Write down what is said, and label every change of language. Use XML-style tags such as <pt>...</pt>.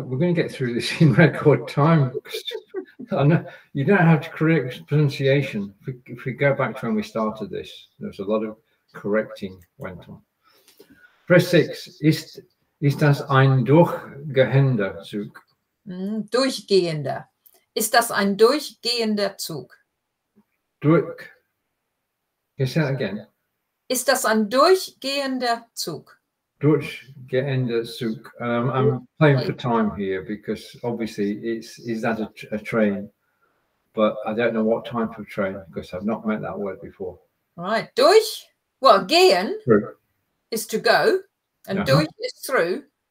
<en>We're going to get through this in record time. I know you don't have to correct pronunciation. If we go back to when we started this, there was a lot of correcting went on. Phrase 6.</en> <de>Ist das ein durchgehender Zug? Durchgehender. Ist das ein durchgehender Zug? Can you say that again? Ist das ein durchgehender Zug? Durchgehender Zug.</de> <en>I'm playing for time here because obviously is that a train? But I don't know what type of train because I've not met that word before. Right. Gehen is to go and durch is through.</en>